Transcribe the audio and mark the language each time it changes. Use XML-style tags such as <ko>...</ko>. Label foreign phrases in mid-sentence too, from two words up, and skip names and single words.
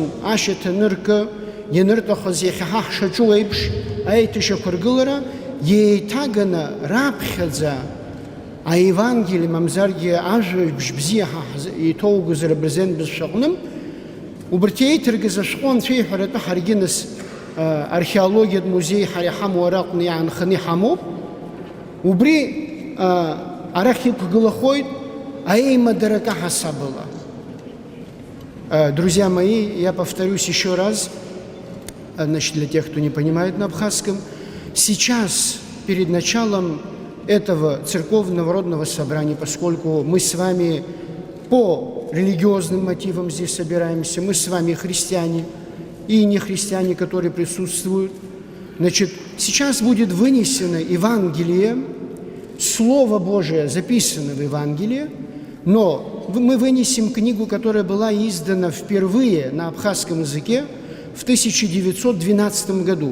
<ab>ашьаҭа ныркы ианырҭахыз иахьа ҳа ҳшаҿу еиԥш аеҭышьақәа ргылара еиҭаганы раԥхьаӡа аевангелие мамзаргьы ажәабжь бзиа ҳа иҭоугоз рыбырзен бызшәаҟны убырҭ еиҭыргаз ашәҟәы анцәа иҳәаратәы ҳаргьы нас археологиатә музеи ҳара иҳамоу араҟны иаанханы иҳамоуп. Убри арахь иқәгылахоит аимадара каҳасабала.</ab> <ru>Друзья мои, я повторюсь еще раз, значит, для тех, кто не понимает на абхазском, сейчас, перед началом этого церковного народного собрания, поскольку мы с вами по религиозным мотивам здесь собираемся, мы с вами христиане и не христиане, которые присутствуют, значит, сейчас будет вынесено Евангелие, Слово Божие записано в Евангелии, но мы вынесем книгу, которая была издана впервые на абхазском языке в 1912 году.</ru>